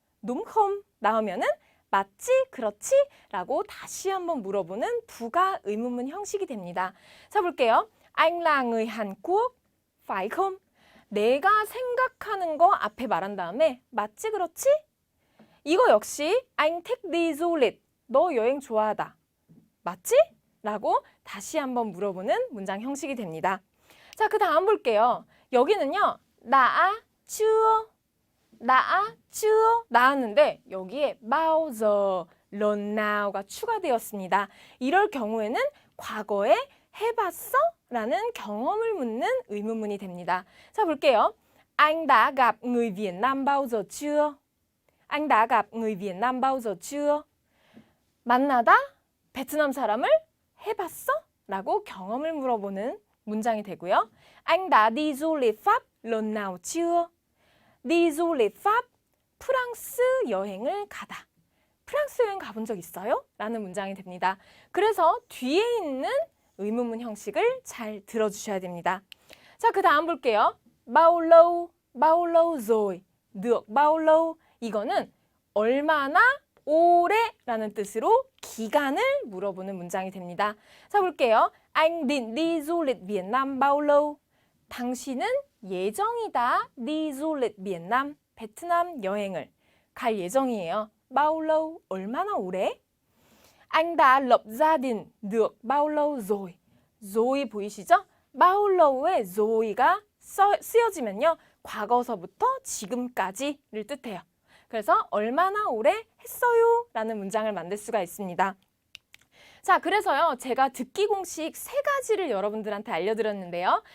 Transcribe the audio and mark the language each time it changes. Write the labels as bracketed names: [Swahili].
[Vietnamese] đúng không? [Korean] 나오면은 맞지? 그렇지? 라고 다시 한번 물어보는 부가 의문문 형식이 됩니다. 자, 볼게요. [Vietnamese] Anh là người Hàn Quốc, phải không? [Korean] 내가 생각하는 거 앞에 말한 다음에 맞지 그렇지? 이거 역시 [Vietnamese] anh thích đi du lịch. [Korean] 너 여행 좋아하다. 맞지? 라고 다시 한번 물어보는 문장 형식이 됩니다. 자, 그 다음 볼게요. 여기는요. [Vietnamese] đã chưa, đã chưa [Korean] 나왔는데 여기에 bao giờ, lần now가 추가되었습니다. 이럴 경우에는 과거에 해봤어? 라는 경험을 묻는 의문문이 됩니다. 자, 볼게요. [Vietnamese] Anh đã gặp người Việt Nam bao giờ chưa? Anh đã gặp người Việt Nam bao giờ chưa? [Korean] 만나다 베트남 사람을 해봤어? 라고 경험을 물어보는 문장이 되고요. [Vietnamese] Anh đã đi du lịch Pháp lần nào chưa? đi du lịch Pháp, [Korean] 프랑스 여행을 가다. 프랑스 여행 가본 적 있어요? 라는 문장이 됩니다. 그래서 뒤에 있는 의문문 형식을 잘 들어주셔야 됩니다. 자, 그 다음 볼게요. [Vietnamese] bao lâu rồi, được bao lâu. [Korean] 이거는 얼마나 오래라는 뜻으로 기간을 물어보는 문장이 됩니다. 자, 볼게요. [Vietnamese] Anh định đi du lịch Việt Nam bao lâu? [Korean] 당신은 예정이다. [Vietnamese] đi du lịch Việt Nam, [Korean] 베트남 여행을 갈 예정이에요. [Vietnamese] bao lâu, [Korean] 얼마나 오래? [Vietnamese] Anh đã lập gia đình được bao lâu rồi? [Korean] rồi 보이시죠? bao lâu 에 roi가 쓰여지면요. 과거서부터 지금까지를 뜻해요. 그래서 얼마나 오래 했어요? 라는 문장을 만들 수가 있습니다. 자, 그래서요. 제가 듣기 공식 3가지를 여러분들한테 알려드렸는데요.